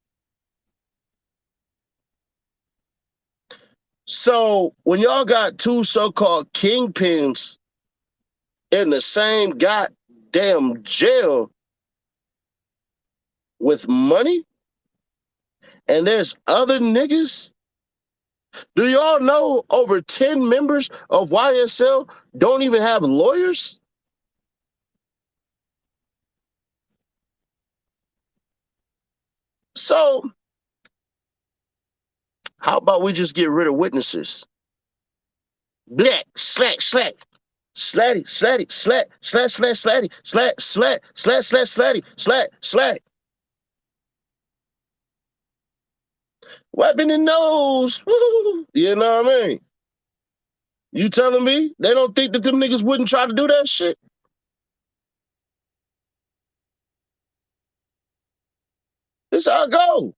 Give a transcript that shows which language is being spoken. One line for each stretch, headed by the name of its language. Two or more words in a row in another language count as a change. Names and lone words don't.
English: So when y'all got two so-called kingpins in the same goddamn jail with money, and there's other niggas, do y'all know over 10 members of YSL don't even have lawyers? So how about we just get rid of witnesses? Black, slack, slack. Slatty, slatty, slat, slat, slat, slatty, slat, slat, slat, slat, slatty, slat, slat. Wiping the nose. Woo. You know what I mean? You telling me they don't think that them niggas wouldn't try to do that shit? This how it go.